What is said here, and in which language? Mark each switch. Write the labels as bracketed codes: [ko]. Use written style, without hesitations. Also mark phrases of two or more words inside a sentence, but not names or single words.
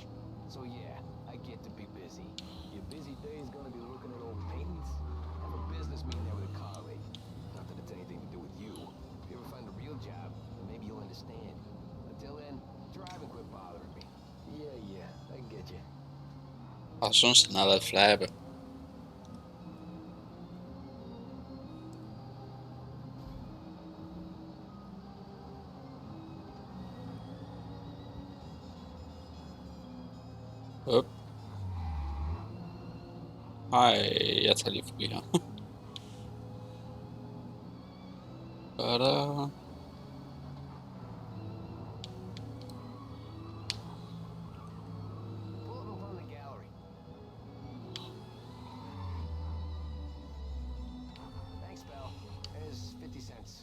[en] So yeah, I get to be busy. Your busy day is gonna be looking at old paintings? Have a business meeting there with a colleague. Not that it's anything to do with you. If you ever find a real job, then maybe you'll understand. Until then, drive and quit bothering me. Yeah, I get you. [da] Og jeg synes, den har været flabe. Op. Ej, jeg tager lige forbi her. Bada. [en] Pull up in front of the gallery. Thanks, pal. Here's 50 cents.